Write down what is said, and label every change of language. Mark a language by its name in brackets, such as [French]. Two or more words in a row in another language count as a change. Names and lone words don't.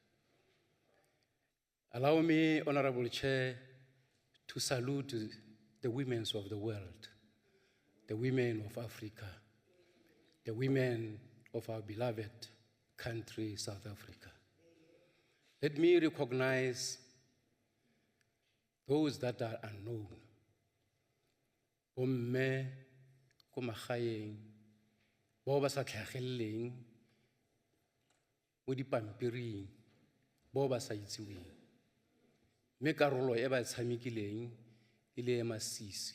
[English] Allow me, Honorable Chair, to salute the women of the world, the women of Africa, the women of our beloved country, South Africa. Let me recognize those that are unknown. [Tswana] Bomme, ko magaeng, bao ba sa tlhageleng, mo dipampiring, bao ba sa itsewieng. Mme karolo e ba e tshamekileng e le e masisi.